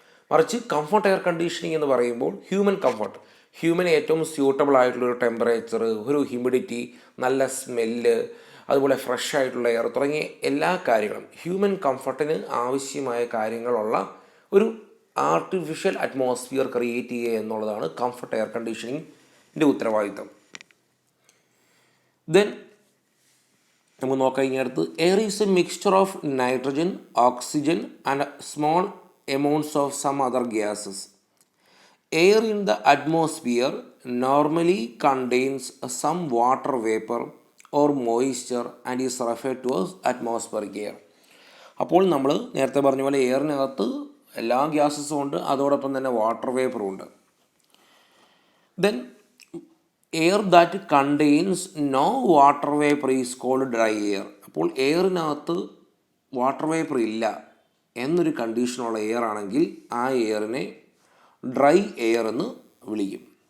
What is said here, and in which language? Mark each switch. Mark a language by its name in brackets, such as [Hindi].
[Malayalam] മറിച്ച് comfort air conditioning എന്ന് പറയുമ്പോൾ ഹ്യൂമൻ കംഫർട്ട്, ഹ്യൂമന് ഏറ്റവും സ്യൂട്ടബിൾ ആയിട്ടുള്ളൊരു ടെമ്പറേച്ചർ, ഒരു ഹ്യൂമിഡിറ്റി, നല്ല സ്മെല്ല്, അതുപോലെ ഫ്രഷ് ആയിട്ടുള്ള എയർ തുടങ്ങിയ എല്ലാ കാര്യങ്ങളും ഹ്യൂമൻ കംഫർട്ടിന് ആവശ്യമായ കാര്യങ്ങളുള്ള ഒരു ആർട്ടിഫിഷ്യൽ അറ്റ്മോസ്ഫിയർ ക്രിയേറ്റ് ചെയ്യുക എന്നുള്ളതാണ് കംഫർട്ട് എയർ കണ്ടീഷനിങ്ങിൻ്റെ ഉത്തരവാദിത്തം. [English] then [Malayalam] നമുക്ക് നോക്കിക്കഴിഞ്ഞടുത്ത് [English] Air is a mixture of nitrogen, oxygen and small amounts of some other gases. Air in the atmosphere normally contains some water vapor or moisture and is referred to as atmospheric air. [Malayalam] അപ്പോൾ നമ്മൾ നേരത്തെ പറഞ്ഞ പോലെ എയറിനകത്ത് എല്ലാ ഗ്യാസസും ഉണ്ട്, അതോടൊപ്പം തന്നെ water വേപ്പറും ഉണ്ട്. [English] Then air that contains no water vapour is called dry air. [Malayalam] അപ്പോൾ എയറിനകത്ത് വാട്ടർ വേപ്പർ ഇല്ല എന്നൊരു കണ്ടീഷനുള്ള എയർ ആണെങ്കിൽ ആ എയറിനെ ഡ്രൈ എയർ എന്ന് വിളിക്കും.